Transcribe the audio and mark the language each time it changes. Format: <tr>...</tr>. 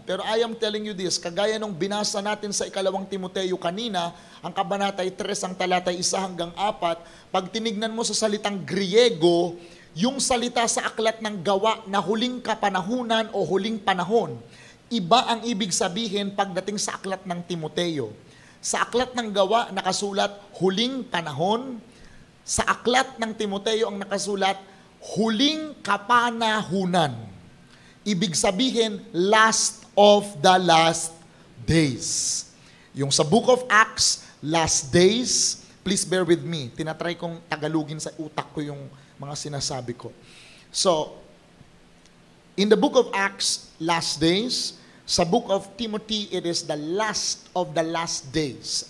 <tl>Pero</tl> <en>I am telling you this,</en> <tl>kagaya nung binasa natin sa 2 Timoteo kanina, ang kabanata 3, ang talata 1 hanggang 4, pag tinignan mo sa salitang Griego, yung salita sa aklat ng gawa na huling kapanahunan o huling panahon, iba ang ibig sabihin pagdating sa aklat ng Timoteo. Sa aklat ng gawa, nakasulat huling panahon. Sa aklat ng Timoteo, ang nakasulat huling kapanahunan. Ibig sabihin,</tl> <en>last of the last days. Yung sa Book of Acts, last days, please bear with me.</en> <tl>Tinatry kong tagalugin sa utak ko yung mga sinasabi ko.</tl> <en>So, in the Book of Acts, last days. Sa Book of Timothy, it is the last of the last days.</en>